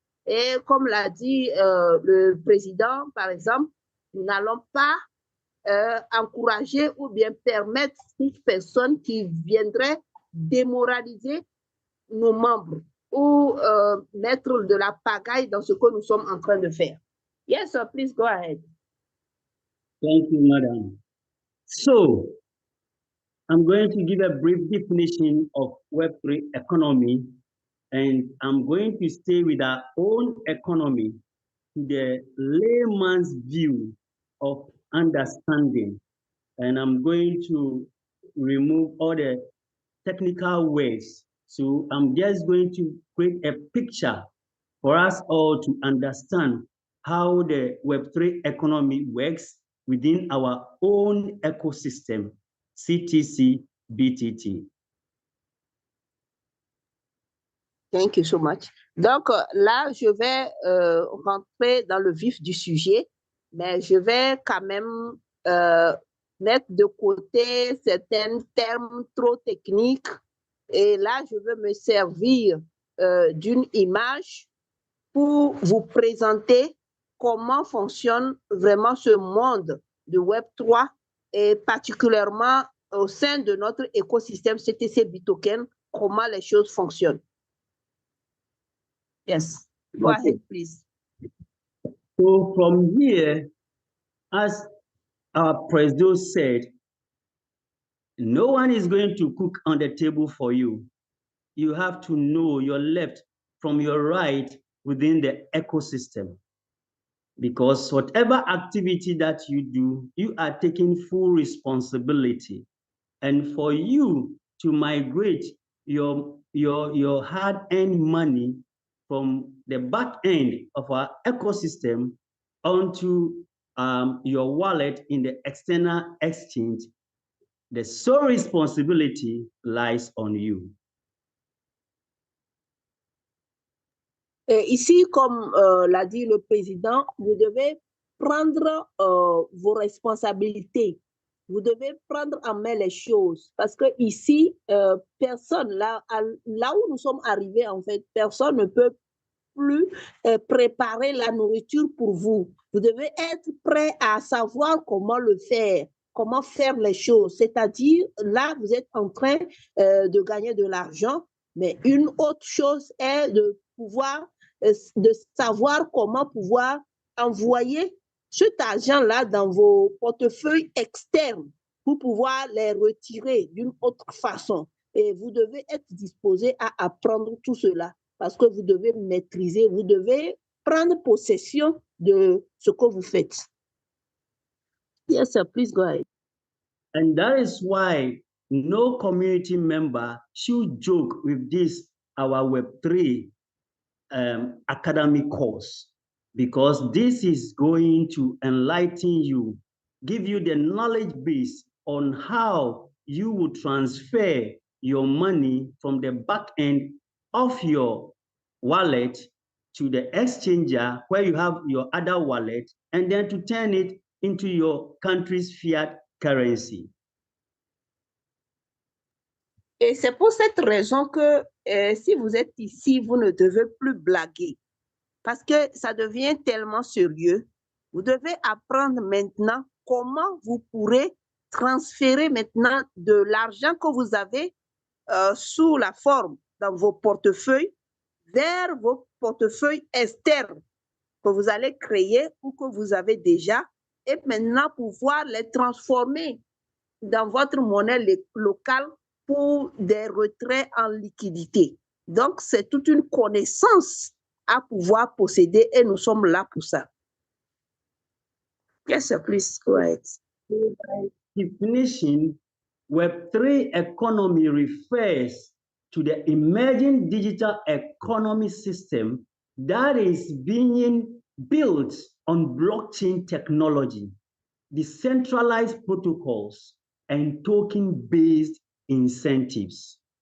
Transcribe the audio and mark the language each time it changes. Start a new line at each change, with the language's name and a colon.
French: Et comme l'a dit le président, par exemple, nous n'allons pas encourager ou bien permettre toute personne qui viendrait démoraliser nos membres ou mettre de la pagaille dans ce que nous sommes en train de faire.
English: Yes, sir, please go ahead. Thank you, madam. So, I'm going to give a brief definition of Web3 economy, and I'm going to stay with our own economy to the layman's view of understanding. And I'm going to remove all the technical words. So I'm just going to create a picture for us all to understand how the Web3 economy works within our own ecosystem, CTC BTT. Thank you so much.
French: Donc là, je vais rentrer dans le vif du sujet, mais je vais quand même mettre de côté certains termes trop techniques. Et là, je veux me servir d'une image pour vous présenter comment fonctionne vraiment ce monde de Web3 et particulièrement au sein de notre écosystème CTC Bitoken, comment les choses fonctionnent.
English: Yes, go ahead, please. So from here, as our president said, no one is going to cook on the table for you. You have to know your left from your right within the ecosystem. Because whatever activity that you do, you are taking full responsibility. And for you to migrate your hard-earned money from the back end of our ecosystem onto your wallet in the external exchange, the sole responsibility lies on you.
French: Ici, comme l'a dit le président, vous devez prendre vos responsabilités. Vous devez prendre en main les choses parce que ici, personne, là où nous sommes arrivés, en fait, personne ne peut plus préparer la nourriture pour vous. Vous devez être prêt à savoir comment le faire, comment faire les choses. C'est-à-dire, là, vous êtes en train de gagner de l'argent, mais une autre chose est de pouvoir, de savoir comment pouvoir envoyer cet argent-là dans vos portefeuilles externes pour pouvoir les retirer d'une autre façon. Et vous devez être disposé à apprendre tout cela parce que vous devez maîtriser, vous devez prendre possession de ce que vous faites.
English: Yes, sir, please go ahead. And that is why no community member should joke with this, our Web3 academic course, because this is going to enlighten you, give you the knowledge base on how you will transfer your money from the back end of your wallet to the exchanger where you have your other wallet, and then to turn it into your country's fiat currency.
French: Et c'est pour cette raison que si vous êtes ici, vous ne devez plus blaguer parce que ça devient tellement sérieux. Vous devez apprendre maintenant comment vous pourrez transférer maintenant de l'argent que vous avez sous la forme dans vos portefeuilles vers vos portefeuilles externes que vous allez créer ou que vous avez déjà, et maintenant pouvoir les transformer dans votre monnaie locale pour des retraits en liquidité. Donc, c'est toute une connaissance à pouvoir posséder et nous sommes là pour ça.
English: Yes, sir, please go ahead. By definition, Web3 economy refers to the emerging digital economy system that is being built on blockchain technology, decentralized protocols, and token-based incentives.